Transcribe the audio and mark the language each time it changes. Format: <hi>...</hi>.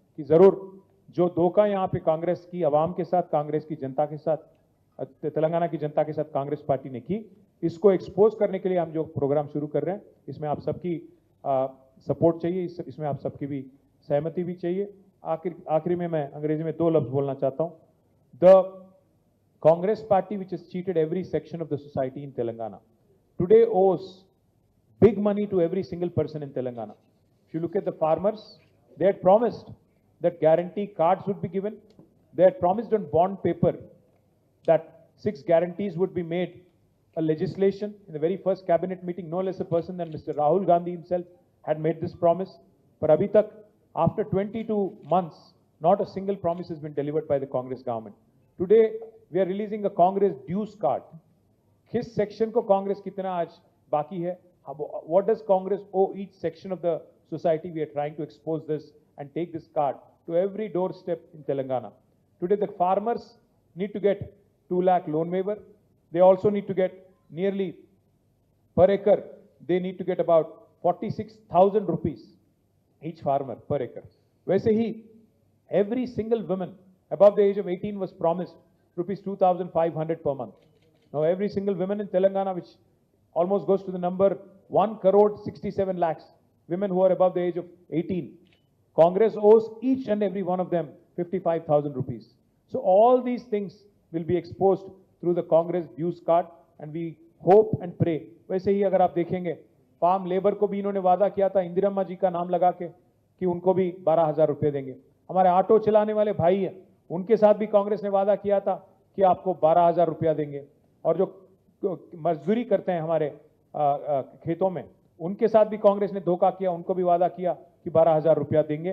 <hi>कि जरूर जो धोखा यहाँ पे कांग्रेस की आवाम के साथ, कांग्रेस की जनता के साथ, तेलंगाना की जनता के साथ कांग्रेस पार्टी ने की, इसको एक्सपोज करने के लिए हम जो प्रोग्राम शुरू कर रहे हैं, इसमें आप सबकी सपोर्ट चाहिए, इसमें आप सबकी भी सहमति भी चाहिए। आखिरी में मैं अंग्रेजी में 2 लफ्ज बोलना चाहता हूँ।</hi> <en>The Congress party, which has cheated every section of the society in Telangana, today owes big money to every single person in Telangana. If you look at the farmers, they had promised that guarantee cards would be given. They had promised on bond paper that 6 guarantees would be made a legislation. In the very first cabinet meeting, no less a person than Mr. Rahul Gandhi himself had made this promise. But</en> <hi>abhi tak,</hi> <en>after 22 months, not a single promise has been delivered by the Congress government. Today, we are releasing a Congress dues card.</en> <hi>किस section को कांग्रेस कितना आज बाकी है?</hi> <en>What does Congress owe each section of the society? We are trying to expose this and take this card to every doorstep in Telangana. Today, the farmers need to get 2 lakh loan waiver. They also need to get nearly per acre. They need to get about 46,000 rupees each farmer per acre.</en> <hi>वैसे ही</hi> <en>every single woman above the age of 18 was promised rupees 2,500 per month. Now every single woman in Telangana, which almost goes to the number 1 crore 67 lakhs women who are above the age of 18, Congress owes each and every one of them 55,000 rupees. So all these things will be exposed through the Congress dues card, and we hope and pray.</en> <hi>वैसे ही अगर आप देखेंगे, farm labour को भी इन्होंने वादा किया था इंदिरम्मा जी का नाम लगा के कि उनको भी 12,000 रुपए देंगे। हमारे ऑटो चलाने वाले भाई हैं, उनके साथ भी कांग्रेस ने वादा किया था कि आपको 12,000 रुपया देंगे। और जो मजदूरी करते हैं हमारे खेतों में, उनके साथ भी कांग्रेस ने धोखा किया, उनको भी वादा किया कि 12,000 रुपया देंगे।</hi>